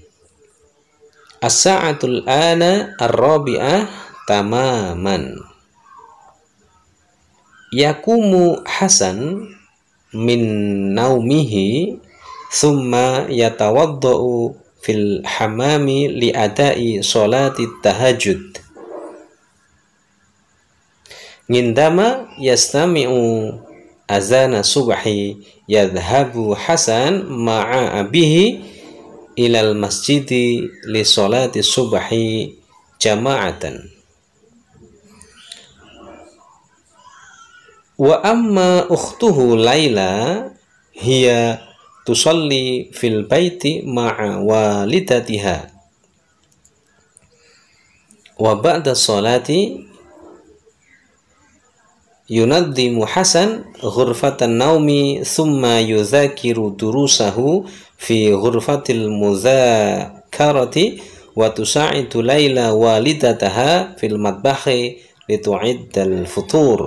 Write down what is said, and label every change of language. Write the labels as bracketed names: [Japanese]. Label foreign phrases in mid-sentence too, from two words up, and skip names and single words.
[Arabic] الساعة الآن الرابعة تماما. يقوم حسن من نومه ثم يتوضأ في الحمام لأداء صلاة التهجد. عندما يستمع أذان الصبح يذهب حسن مع أبيه إلى المسجد لصلاة الصبح جماعة. وأما أخته ليلى هي تصلي في البيت مع والدتها. وبعد الصلاة ينظم حسن غرفة النوم ثم يذاكر دروسه في غرفة المذاكرة وتساعد ليلى والدتها في المطبخ لتعد الفطور.